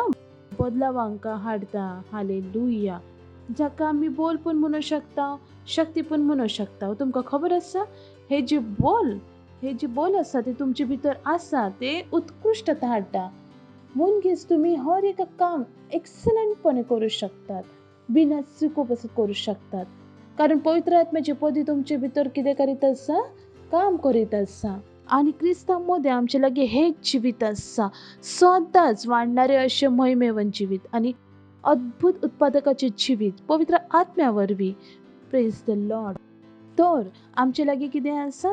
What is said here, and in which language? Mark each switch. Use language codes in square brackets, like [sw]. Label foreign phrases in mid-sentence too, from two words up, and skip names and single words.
[kok] बदलावांका हाडता. हालेलुया. जाका आमी बोल पण म्हणू शकता, शक्ती पण म्हणू शकता. तुमकां खबर आसा, हे जे बोल आसा ते तुमचे भितर आसा ते उत्कृष्टता हाडटा. मुनगीच तुम्ही हर एक काम एक्सलंटपणे करू शकतात, बिना चुकोवप करू शकतात. कारण पवित्र आत्म्याची पदवी तुमचे भितर कितें करीत आसा? काम करीत आसा. आणि क्रिस्तांमध्ये आमचे लागीं हेच जिवीत आसा, सदांच वाडणारे अशे महिमेवन जिवीत आणि अद्भुत उत्पादकाचे जिवीत पवित्र आत्म्या वरवीं. [en] Praise the Lord. [kok] तर आमचे लागीं कितें आसा?